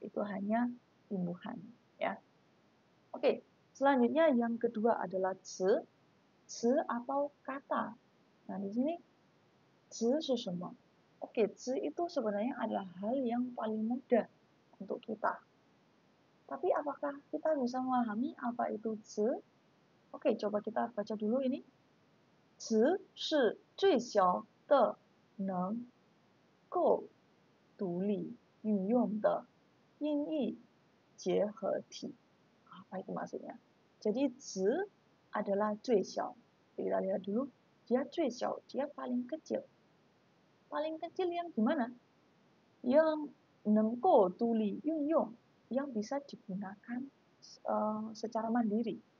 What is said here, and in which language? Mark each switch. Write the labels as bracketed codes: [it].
[id] Itu hanya imbuhan, ya. Oke, selanjutnya yang kedua adalah ci atau kata. Nah, di sini ci itu semua. Oke, ci itu sebenarnya adalah hal yang paling mudah untuk kita. Tapi apakah kita bisa memahami apa itu ci? Oke, coba kita baca dulu ini. [zh] 词是最小的能够独立运用的音译结合体. [id] Apa itu maksudnya? Jadi 词 adalah 最小. Kita lihat dulu. Dia 最小, dia paling kecil. Paling kecil yang gimana? Yang [zh] 能够独立运用, [id] yang bisa digunakan secara mandiri.